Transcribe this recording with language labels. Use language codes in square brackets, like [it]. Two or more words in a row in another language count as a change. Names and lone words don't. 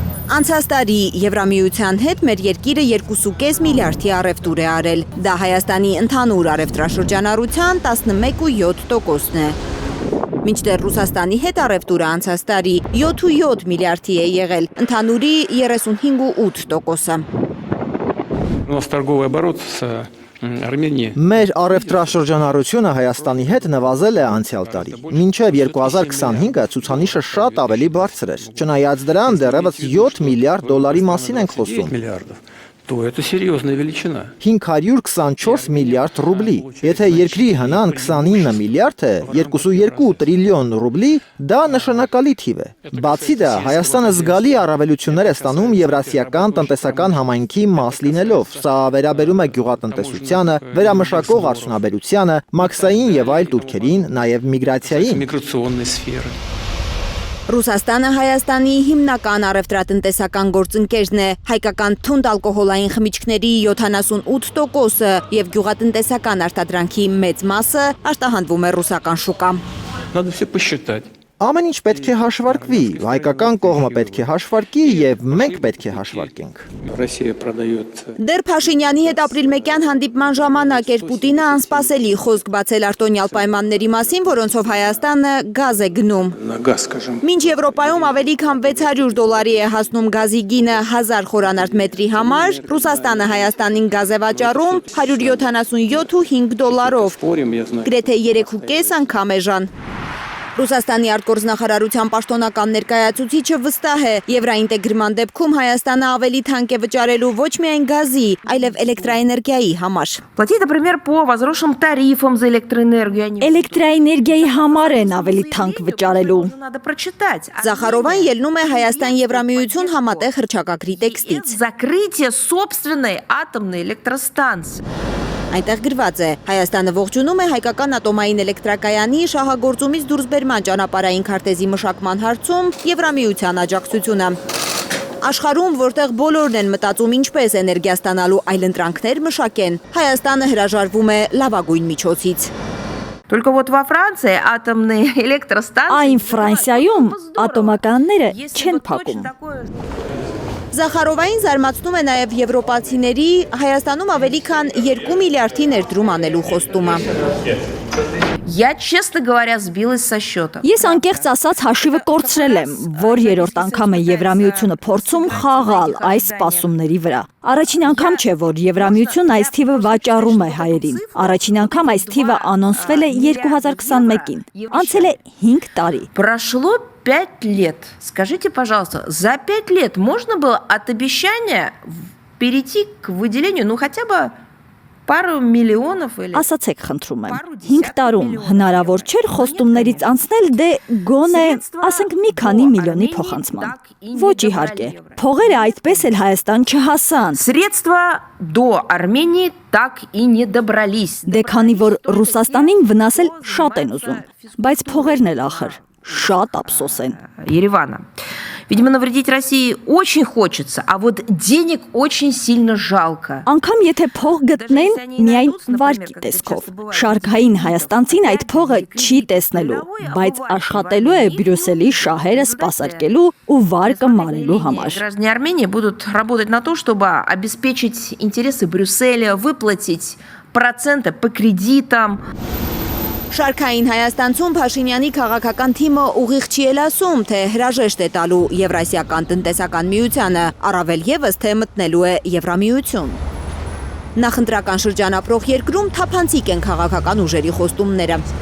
[hy] Անցած տարի Եվրամիության հետ մեր երկիրը 2.5 միլիարդի առևտուր է արել։ Դա Հայաստանի ընդհանուր առևտրաշրջանառության 11.7%-ն է։ Մինչդեռ Ռուսաստանի հետ առևտուրը անցած տարի 7.7 միլիարդի է եղել, ընդհանուրի 35.8%-ը։ [ru] У нас торговый оборот с Արմենիա։ [hy] Մեր առևտրաշրջանառությունը Հայաստանի հետ նվազել է անցյալ տարի։ Մինչև 2025-ը ցուցանիշը շատ ավելի բարձր էր։ Չնայած դրան դեռևս 7 միլիարդ դոլարի մասին ենք խոսում։ [ru] То это серьезная величина. [hy] 524 միլիարդ ռուբլի։ Եթե երկրի հնան 29 միլիարդ է, 2.2 տրիլիոն ռուբլի, դա նշանակալի թիվ է։ Բացի դա, Հայաստանը զգալի առավելություններ է ստանում Եվրասիական տնտեսական համայնքի մաս լինելով։ Սա վերաբերում է գյուղատնտեսությանը, վերամշակող արդյունաբերությանը, մաքսային եւ այլ տուրքերին, նաեւ միգրացիային։ [ru] Миграционной сферы. [hy] Ռուսաստանը Հայաստանի հիմնական առևտրատնտեսական գործընկերն է, հայկական թունդ ալկոհոլային խմիչքների 78%-ը եւ գյուղատնտեսական արտադրանքի մեծ մասը արտահանվում է ռուսական շուկա։ [ru] Надо все посчитать. [hy] Ամեն ինչ պետք է հաշվարկվի, հայկական կողմը պետք է հաշվարկի եւ մենք պետք է հաշվարկենք։ [ru] Россия продает [hy] Դեռ Փաշինյանի հետ ապրիլ 1-յան հանդիպման ժամանակ էր Պուտինը անսպասելի խոսք բացել արտոնյալ պայմանների մասին, որոնցով Հայաստանը գազ է գնում։ [ru] на газ, скажем. [hy] Մինչ Եվրոպայում ավելի քան $600 է հասնում գազի գինը 1000 խորանարդ մետրի համար, Ռուսաստանը Հայաստանին գազ է վաճառում $177.5-ով, [ru] Спорим, я знаю. [hy] գրեթե 3.5 անգամ էժան։ Ռուսաստանի արտգործնախարարության պաշտոնական ներկայացուցիչը վստահ է, եվրաինտեգրման դեպքում Հայաստանը ավելի թանկ է վճարելու ոչ միայն գազի, այլև էլեկտրաէներգիայի համար։ [ru] Платить, например, по возросшим тарифам за электроэнергию. [hy] Էլեկտրաէներգիայի համար են ավելի թանկ վճարելու։ [ru] Надо прочитать. [hy] Զախարովան ելնում է Հայաստան-Եվրամիություն համատեղ հռչակագրի տեքստից։ [ru] Закрытие собственной атомной электростанции. [hy] Այնտեղ գրված է. Հայաստանը ողջունում է հայկական ատոմային էլեկտրակայանի շահագործումից դուրսբերման ճանապարհային քարտեզի մշակման հարցում Եվրամիության աջակցությունը։ Աշխարհում, որտեղ բոլորն են մտածում ինչպես էներգիա ստանալու այլընտրանքներ մշակեն, Հայաստանը հրաժարվում է լավագույն միջոցից։ [ru] Только вот во Франции атомные электростанции. [hy] Այն Ֆրանսիայում ատոմականները չեն փակում։ Զախարովային զարմացնում է նաև եվրոպացիների Հայաստանում ավելի քան 2 միլիարդի ներդրում անելու խոստումը։ [ru] Я, честно говоря, сбилась со счета. [hy] Ես անկեղծ ասած հաշիվը կորցրել եմ, որ երրորդ անգամ է Եվրամիությունը փորձում խաղալ այս սպասումների վրա։ Առաջին անգամ չէ, որ Եվրամիությունն այս թիվը վաճառում է հայերին։ Առաջին անգամ այս թիվը անոնսվել է 2021-ին։ Անցել է 5 տարի։ [ru] Прошло 5 лет. Скажите, пожалуйста, за 5 лет можно было от обещания перейти к выделению, ну, хотя бы пару миллионов или... [hy] Ասացեք խնդրում եմ, 5 տարում հնարավոր չէր խոստումներից անցնել դե գոնե, ասենք մի քանի միլիոնի փոխանցման։ Ոչ իհարկե, փողերը այդպես էլ Հայաստան չհասան։ [ru] Средства до Армении так и не добрались. [hy] Դե քանի որ Ռուսաստանին վնասել շատ են ուզում, բայց փողերն էլ ախր շատ ափսոս են։ [ru] Еревана. Видимо, навредить России очень хочется, а вот денег очень сильно жалко. [hy] Անկամ եթե փող գտնեն միայն վարկի տեսքով։ Շարքային հայաստանցին այդ փողը չի տեսնելու, բայց աշխատելու է Բրյուսելի շահերը սպասարկելու ու վարկը մարելու համար։ [ru] Граждане Армении будут работать на то, чтобы обеспечить интересы Брюсселя, выплатить проценты по кредитам. [hy] Շարքային Հայաստանցում Փաշինյանի քաղաքական թիմը ուղիղ չի էլ ասում, թե հրաժեշտ է տալու Եվրասիական տնտեսական միությանը, առավել ևս թե մտնելու է Եվրամիություն։ Նախընտրական շրջանապրող երկրում թափանցիկ են քաղաքական ուժերի խոստումները։